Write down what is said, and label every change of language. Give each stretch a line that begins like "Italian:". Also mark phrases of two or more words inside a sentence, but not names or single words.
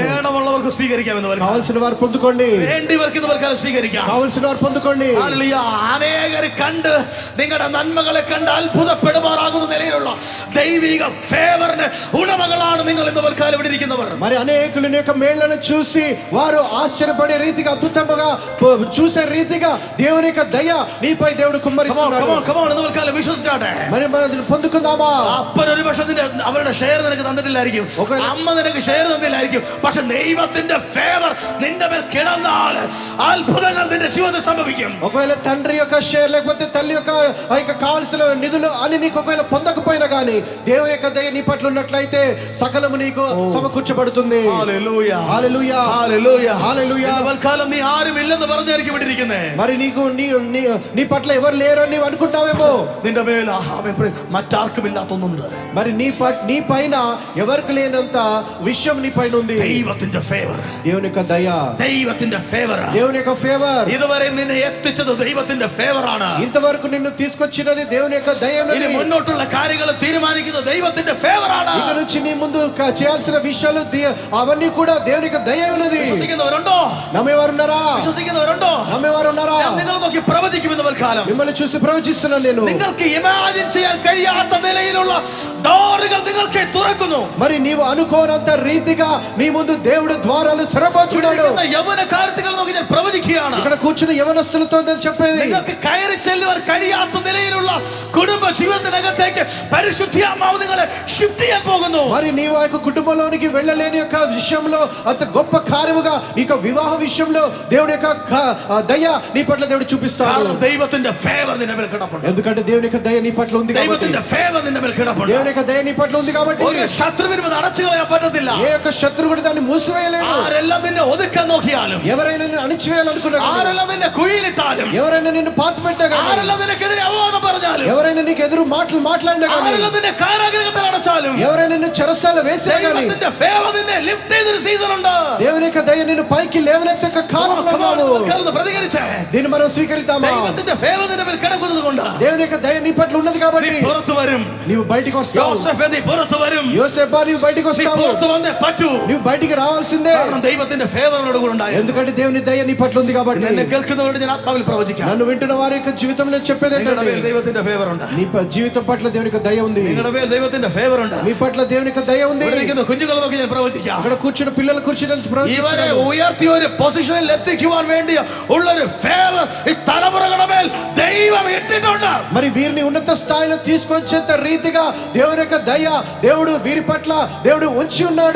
Malayalam: വേണമുള്ളവർക്ക് സ്വീകരിക്കാം,
Telugu: కావాల్సిన వారు పొందుకోండి,
Malayalam: വേണ്ടിവർക്ക് സ്വീകരിക്കാം,
Telugu: కావాల్సిన వారు పొందుకోండి.
Malayalam: അനേകർ കണ്ട് നിങ്ങളുടെ നന്മകളെ കണ്ട് അത്ഭുതപ്പെടുമാറാകുന്ന നിലയിലുള്ള ദൈവിക ഫേവറിന് ഉടമകളാണ് നിങ്ങൾ ഇന്ന് വൽക്കാലം ഇവിടെ ഇരിക്കുന്നവർ.
Telugu: మరి అనేకుల యొక్క మేళ్లను చూసి వారు ఆశ్చర్యపడే రీతిగా అద్భుతంగా చూసే రీతిగా దేవుని యొక్క దయ నీపై దేవుడు కుమ్మరిస్తున్నాడు.
Malayalam: വിശ്വസിച്ചാട്ടെ,
Telugu: మరి మనం పొందుకుందామా?
Malayalam: അപ്പൻ ഒരു പക്ഷേ അവരുടെ ഷെയർ നിനക്ക് തന്നിട്ടില്ലായിരിക്കും, അമ്മ നിനക്ക് ഷെയർ തന്നില്ലായിരിക്കും, പക്ഷെ ദൈവത്തിന്റെ ഫേവർ നിന്റെ മേൽ കിടന്നാൽ അത്ഭുതങ്ങൾ നിന്റെ ജീവിതത്തിൽ സംഭവിക്കും.
Telugu: ఒకవేళ తండ్రి యొక్క షేర్ లేకపోతే తల్లి యొక్క కావాల్సిన నిధులు అని నీకు ఒకవేళ పొందకపోయినా గానీ దేవుని యొక్క దయ నీ పట్ల ఉన్నట్లయితే సకలము నీకు సమకూర్చబడుతుంది. హల్లెలూయా, హల్లెలూయా, హల్లెలూయా, హల్లెలూయా.
Malayalam: വൽക്കാലം നീ ആരും ഇല്ലെന്ന് പറഞ്ഞായിരിക്കും ഇവിടെ ഇരിക്കുന്നത്.
Telugu: మరి నీకు నీ పట్ల ఎవరు లేరు అని నీవు అనుకుంటావేమో.
Malayalam: നിന്റെ മേൽ മറ്റാർക്കും ഇല്ലാത്തൊന്നുണ്ട്.
Telugu: మరి నీ పైన ఎవరికి లేనంత విషయం నీ పైన ఉంది.
Malayalam: ദൈവത്തിന്റെ ഫേവർ,
Telugu: దేవుని యొక్క దయ,
Malayalam: ദൈവത്തിന്റെ ഫേവർ,
Telugu: దేవుని యొక్క ఫేవర్.
Malayalam: ഇതുവരെ നിന്നെ എത്തിച്ചത് ദൈവത്തിന്റെ ഫേവർ ആണ്.
Telugu: ఇంతవరకు నిన్ను తీసుకొచ్చినది దేవుని యొక్క దయ.
Malayalam: ഇനി മുന്നോട്ടുള്ള കാര്യങ്ങൾ തീരുമാനിക്കുന്നത് ദൈവത്തിന്റെ ഫേവർ ആണ്.
Telugu: ఇక నుంచి నీ ముందు చేయాల్సిన విషయాలు అవన్నీ కూడా దేవుని యొక్క దయ ఉన్నది.
Malayalam: വിശ്വസിക്കുന്നവരുണ്ടോ?
Telugu: నమ్మేవారున్నారా?
Malayalam: വിശ്വസിക്കുന്നവരുണ്ടോ?
Telugu: నమ్మేవారు ఉన్నారా?
Malayalam: ഞാൻ നിങ്ങളെ നോക്കി പ്രവചിക്കുമെന്ന് തൽക്കാലം
Telugu: మిమ్మల్ని చూసి ప్రవచిస్తున్నాను నేను.
Malayalam: നിങ്ങൾക്ക് ഇമാജിൻ ചെയ്യാൻ കഴിയാത്ത നിലയിലുള്ള ഡോറുകൾ നിങ്ങൾക്ക് തുറക്കുന്നു.
Telugu: మరి నీవు అనుకోనంత రీతిగా నీ ముందు దేవుడు ద్వారాలు తెరవబోచున్నాడు.
Malayalam: യവന കാര്യങ്ങൾ നോക്കി ഞാൻ പ്രവചിക്കുകയാണ്.
Telugu: ఇక్కడ కూర్చుని యవనస్తులతో నేను చెప్పేది,
Malayalam: നിങ്ങൾക്ക് കയറി ചെല്ലുവാൻ കഴിയാത്ത നിലയിലുള്ള കുടുംബ ജീവിതത്തിനകത്തേക്ക് പരിശുദ്ധാത്മാവ് നിങ്ങളെ ഷിഫ്റ്റ് ചെയ്യാൻ പോകുന്നു.
Telugu: మరి నీవు ఆ యొక్క కుటుంబంలోనికి వెళ్ళలేని యొక్క విషయంలో అంత గొప్ప కార్యముగా నీకు వివాహ విషయంలో దేవుడి యొక్క దయ నీ పట్ల దేవుడు చూపిస్తాడు.
Malayalam: దైవത്തിന്റെ ఫేవర్ నిన్న మేൽ കിടപ്പുണ്ട്.
Telugu: ఎందుకంటే దేవుని యొక్క దయ నీ పట్ల ఉంది కాబట్టి.
Malayalam: ദൈവത്തിന്റെ ഫേവർ നിന്റെ മേൽ കിടപ്പുണ്ട്.
Telugu: దేవుని యొక్క దయ నీ పట్ల ఉంది కాబట్టి
Malayalam: ഒരു ശത്രുവിനും അത് അടച്ചു കളയാൻ പറ്റത്തില്ല.
Telugu: ఏ యొక్క శత్రువు కూడా దాన్ని మూసివేయలేడు.
Malayalam: ആരെല്ലാം നിന്നെ ഒതുക്കാൻ നോക്കിയാലും,
Telugu: ఎవరైనా నిన్ను అణిచివేయాలనుకున్నా,
Malayalam: ആരെല്ലാം നിന്നെ കുഴിയിലിട്ടാലും,
Telugu: ఎవరైనా నిన్ను పాతిపెట్టినా కానీ,
Malayalam: ആരെല്ലാം നിനക്കെതിരെ അപവാദം പറഞ്ഞാലും,
Telugu: ఎవరైనా నీకు ఎదురు మాటలు మాట్లాడినా కానీ,
Malayalam: ആരെല്ലാം നിന്നെ കാരാഗൃഹത്തിൽ അടച്ചാലും,
Telugu: ఎవరైనా నిన్ను చెరసాల వేసినా కానీ,
Malayalam: ദൈവത്തിന്റെ ഫേവർ നിന്നെ ലിഫ്റ്റ് ചെയ്തൊരു സീസൺ ഉണ്ട്.
Telugu: దేవుని యొక్క దయ నిన్ను పైకి లేవనెత్తే కాలంలో ఉన్నాడు.
Malayalam: പ്രതികരിച്ചേ
Telugu: దీన్ని మనం స్వీకరిద్దామా?
Malayalam: ദൈവത്തിന്റെ ഫേവർ നിന്റെ മേൽ കിടക്കുന്നത് കൊണ്ട്
Telugu: దేవుని యొక్క దయ నీ పట్ల ఉన్నది కాబట్టి
Malayalam: നീ പുറത്തു വരും.
Telugu: నీవు బయటికి వస్తావు.
Malayalam: യോസേഫേ നീ പുറത്തു വരും.
Telugu: యోసేపా నీవు బయటికి
Malayalam: നീ
Telugu: వస్తావు.
Malayalam: പുറത്തു വന്നേ പറ്റൂ.
Telugu: నీవు బయటికి రావాల్సిందే.
Malayalam: കാരണം ദൈവത്തിന്റെ ഫേവറിനോട് കൂടെ ഉണ്ടായിരുന്നു.
Telugu: ఎందుకంటే దేవుని దయ నీ పట్ల ఉంది కాబట్టి.
Malayalam: എന്നെ കേൾക്കുന്നവരോട് ഞാൻ ആത്മാവിൽ പ്രവചിക്കാം.
Telugu: నన్ను వింటున్న వారి యొక్క జీవితంలో చెప్పేది
Malayalam: നിങ്ങളുടെ
Telugu: ఏంటంటే,
Malayalam: മേൽ ദൈവത്തിന്റെ ഫേവർ ഉണ്ട്.
Telugu: నీ జీవితం పట్ల దేవుని యొక్క దయ ఉంది.
Malayalam: നിങ്ങളുടെ മേൽ ദൈവത്തിന്റെ ഫേവർ ഉണ്ട്.
Telugu: నీ పట్ల దేవుని యొక్క దయ ఉంది.
Malayalam: ഇവിടെ ഇരിക്കുന്ന കുഞ്ഞുങ്ങളെ നോക്കി ഞാൻ പ്രവചിക്കാം.
Telugu: అక్కడ కూర్చున్న పిల్లల కూర్చుని
Malayalam: ഇവരെ
Telugu: ప్రవచిస్తున్నాను.
Malayalam: ഉയർത്തി ഒരു പൊസിഷനിൽ എത്തിക്കുവാൻ വേണ്ടി ഉള്ളൊരു ഫേവർ ഈ തലമുറകളുടെ മേൽ ദൈവം ഇട്ടിട്ടുണ്ട്.
Telugu: మరి వీరిని ఉన్నత స్థాయిలో తీసుకొచ్చేంత రీతిగా దేవుని యొక్క దయ దేవుడు వీరి పట్ల దేవుడు ఉంచి ఉన్నాడు.